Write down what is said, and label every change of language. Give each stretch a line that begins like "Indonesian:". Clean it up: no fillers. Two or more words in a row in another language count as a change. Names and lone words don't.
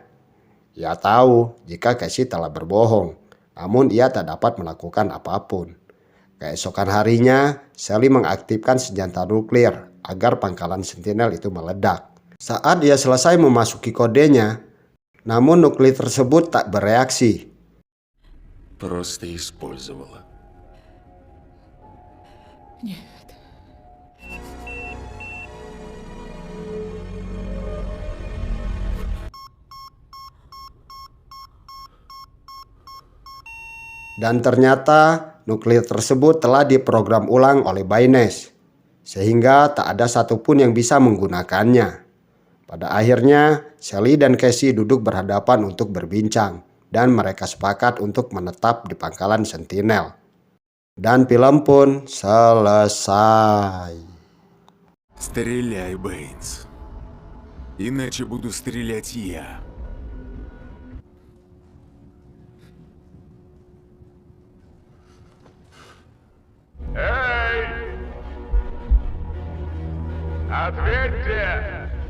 Indonesian: Ia tahu jika Casey telah berbohong, namun ia tak dapat melakukan apapun. Keesokan harinya, Sally mengaktifkan senjata nuklir agar pangkalan Sentinel itu meledak. Saat ia selesai memasuki kodenya, namun nuklir tersebut tak bereaksi.
Russian: Просто использовала.
Indonesian: Dan ternyata nuklir tersebut telah diprogram ulang oleh Baines, sehingga tak ada satupun yang bisa menggunakannya. Pada akhirnya, Sally dan Casey duduk berhadapan untuk berbincang, dan mereka sepakat untuk menetap di pangkalan Sentinel. Dan film pun selesai.
Russian: Стреляй, Бэйнс. Иначе буду стрелять я. Эй! Ответьте!